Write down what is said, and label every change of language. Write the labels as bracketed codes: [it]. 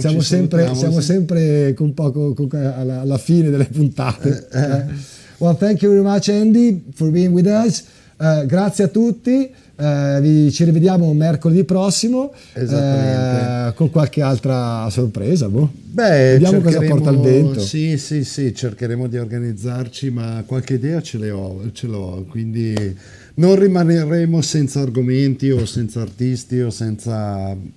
[it] Siamo sempre un po' alla fine delle puntate. [en] Well, thank you very much, Andy, for being with us. [it] Grazie a tutti. Ci rivediamo mercoledì prossimo con qualche altra sorpresa. Vediamo cosa porta il vento. Sì, cercheremo di organizzarci, ma qualche idea ce l'ho, quindi non rimaneremo senza argomenti o senza artisti o senza...